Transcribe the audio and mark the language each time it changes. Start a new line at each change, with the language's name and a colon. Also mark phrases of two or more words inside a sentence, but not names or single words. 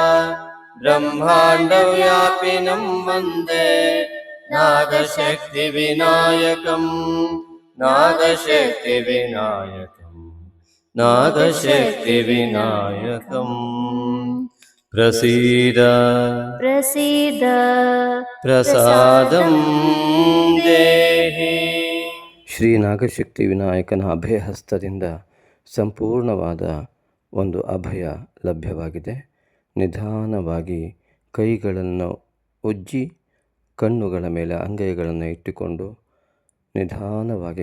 Sanskrit: ब्रह्माण्डव्यापिनं वन्दे नागशक्तिविनायकम् नागशक्तिविनायकम् नागशक्तिविनायकम् प्रसीद प्रसीद प्रसादं देहि.
Kannada: ಶ್ರೀ ನಾಗಶಕ್ತಿ ವಿನಾಯಕನ ಅಭಯ ಹಸ್ತದಿಂದ ಸಂಪೂರ್ಣವಾದ ಒಂದು ಅಭಯ ಲಭ್ಯವಾಗಿದೆ. ನಿಧಾನವಾಗಿ ಕೈಗಳನ್ನು ಉಜ್ಜಿ ಕಣ್ಣುಗಳ ಮೇಲೆ ಅಂಗೈಗಳನ್ನು ಇಟ್ಟುಕೊಂಡು ನಿಧಾನವಾಗಿ